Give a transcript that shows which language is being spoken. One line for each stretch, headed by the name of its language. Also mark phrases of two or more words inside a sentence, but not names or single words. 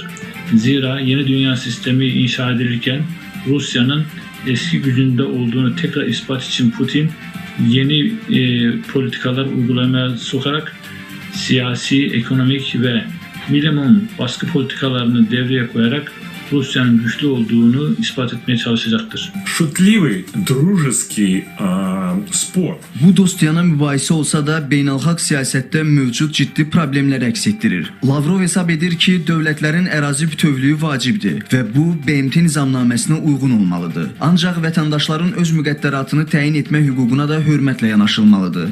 Turkish: Zira yeni dünya sistemi inşa edilirken Rusya'nın eski gücünde olduğunu tekrar ispat için Putin yeni politikalar uygulamaya sokarak siyasi, ekonomik ve minimum baskı politikalarını devreye koyarak Rusya'nın güçlü olduğunu ispat etmeye çalışacaktır.
Russian: Шутливый, дружеский спор.
Azerbaijani: Bu dostyanə mübahisə olsa da beynəlxalq siyasətdə mövcud ciddi problemlər əks etdirir. Lavrov hesab edir ki, dövlətlərin ərazi bütövlüyü vacibdir və bu BMT nizamnaməsinə uyğun olmalıdır. Ancaq vətəndaşların öz müqəddəratını təyin etmə hüququna da hörmətlə yanaşılmalıdır.